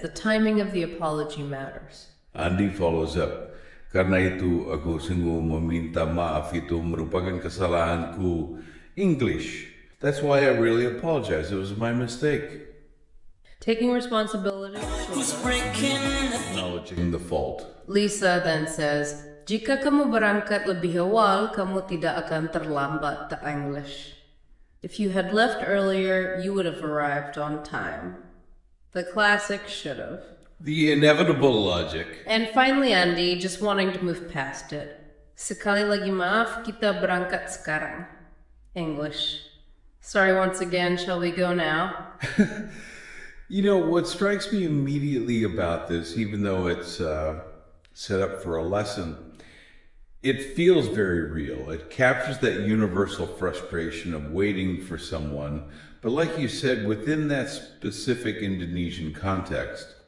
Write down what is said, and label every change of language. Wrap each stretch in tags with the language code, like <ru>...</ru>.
<en>The timing of the apology matters. Andy follows up.</en> <id>Karena itu, aku sungguh meminta maaf, itu merupakan kesalahanku.</id> <en>English. That's why I really apologize. It was my mistake. Taking responsibility. Acknowledging the fault.</en> <id>Lisa</id> <en>then says,</en> <id>jika kamu berangkat lebih awal, kamu tidak akan terlambat ke English.</id> <en>If you had left earlier, you would have arrived on time. The classic should have. The inevitable logic. And finally, Andy, just wanting to move past it.</en> <id>Sekali lagi maaf, kita berangkat sekarang.</id> <en>English. Sorry once again, shall we go now? What strikes me immediately about this, even though it's set up for a lesson, it feels very real. It captures that universal frustration of waiting for someone, but like you said, within that specific Indonesian context.</en>